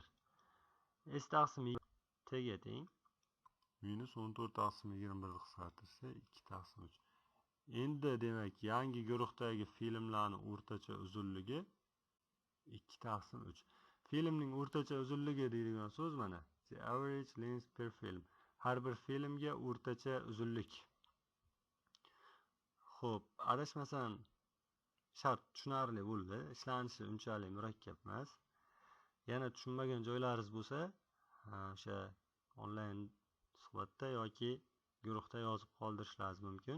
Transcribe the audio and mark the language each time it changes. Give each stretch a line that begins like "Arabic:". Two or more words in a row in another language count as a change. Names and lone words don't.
Uzbek: S taqsim T ga teng. Minus 14 taqsim 21 qisqartirsa 2 taqsim 3. Endi demak, yangi guruhdagi filmlarning o'rtacha uzunligi 2 taqsim 3. Filmning o'rtacha uzunligi deydigan so'z mana.
English: The average length per film.
Uzbek: Har bir filmga o'rtacha uzunlik. Xo'p, adashmasam shart tushunarli bo'ldi. Ishlanishi unchalik murakkab emas. Yana tushunmagan joylaringiz bo'lsa, o'sha onlayn suhbatda yoki guruhda yozib qoldirishlaringiz mumkin.